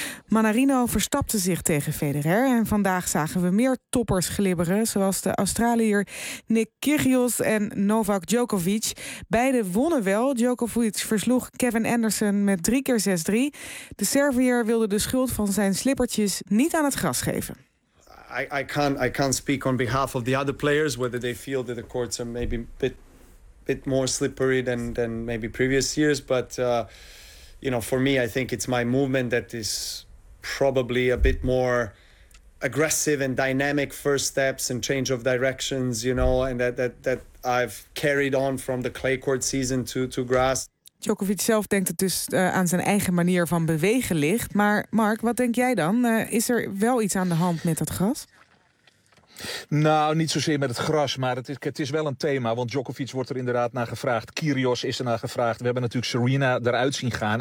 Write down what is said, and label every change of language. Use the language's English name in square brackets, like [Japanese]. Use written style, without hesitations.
[Dutch] Mannarino verstapte zich tegen Federer. En vandaag zagen we meer toppers glibberen, zoals de Australiër Nick Kyrgios en Novak Djokovic. Beide wonnen wel. Djokovic versloeg Kevin Anderson met 3 keer 6-3. De Serviër wilde de schuld van zijn slippertjes niet aan het gras geven. [English] I can't speak on behalf of the other players, whether they feel that the courts are maybe a bit more slippery than maybe previous years, but you know, for me, I think it's my movement that is probably a bit more aggressive and dynamic first steps and change of directions, you know, and that I've carried on from the clay court season to grass. [Dutch] Djokovic zelf denkt het dus aan zijn eigen manier van bewegen ligt. Maar Mark, wat denk jij dan? Is er wel iets aan de hand met dat gras? Nou, niet zozeer met het gras, maar het is wel een thema. Want Djokovic wordt er inderdaad naar gevraagd. Kyrgios is er naar gevraagd. We hebben natuurlijk Serena eruit zien gaan.